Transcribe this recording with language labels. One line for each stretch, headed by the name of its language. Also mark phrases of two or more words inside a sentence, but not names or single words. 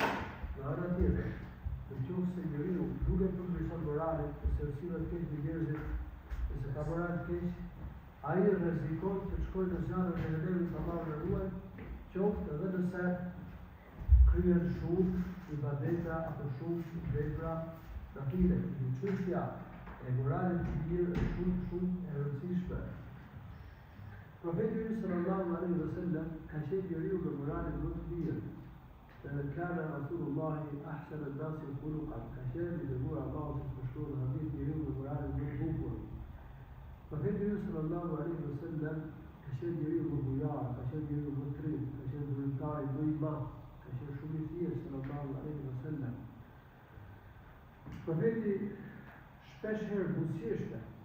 Albanian: Në ana tjetër, nëse njeriu duke përmirësuar moralin, ose sillet keq me njerëzit, ose ka moral të keq, ai rrezikon të shkojë në zjarrin e xhenemit, Allahu na ruaj, qoftë edhe nëse kryen shumë ibadete apo shumë vepra nafile. Çështja e moralit të mirë është shumë e rëndësishme. Profeti
Arabic: صلى الله عليه وسلم
Albanian: ka qenë njeriu me moralin më të mirë.
Arabic: كان رسول الله أحسن الناس خلقا,
Albanian: ka qenë i dëbuar Allahu të shkruar hadith njeriu me moralin më të bukur. Profeti
Arabic: صلى الله عليه وسلم
Albanian: ka qenë njeriu më bujar, ka qenë njeriu më trim, ka qenë vullnetari më i madh, ka qenë shumë i thjeshtë
Arabic: صلى الله عليه وسلم.
Albanian: Profeti shpesh herë buzëqeshte.